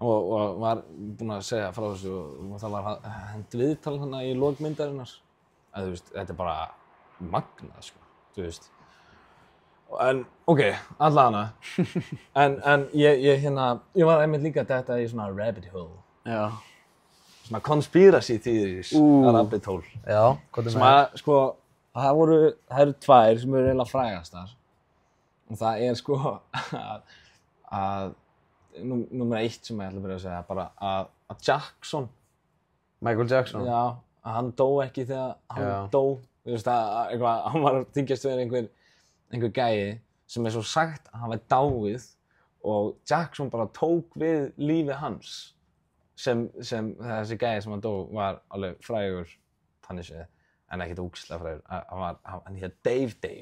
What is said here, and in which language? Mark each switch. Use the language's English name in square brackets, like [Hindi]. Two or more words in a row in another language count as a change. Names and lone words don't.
[Icelandic] og var búinn að segja frá þessu og það var hent viðtal þarna í lok myndarinnar. Þú veist, þetta bara magnað, sko, þú veist. En, allavega. en ég var einmitt líka þetta í svona [English] rabbit hole. [Icelandic] Já. [English] Svona conspiracy theories, rabbit hole. [Icelandic] Já, hvað sem að, sko, það eru tvær sem eru eiginlega frægastar. Og það sko að númer 1 sem ég ætla að byrja að segja, bara að Jackson. Michael Jackson? Já, að hann dó ekki þegar hann dó. Þú veist hann var að þykjast vera einhver gæi sem svo sagt að hann var dáið og Jackson bara tók við lífi hans sem þessi gæi sem hann dó var alveg frægur þannig séð en ekkert ógeðslega frægur hann hét Dave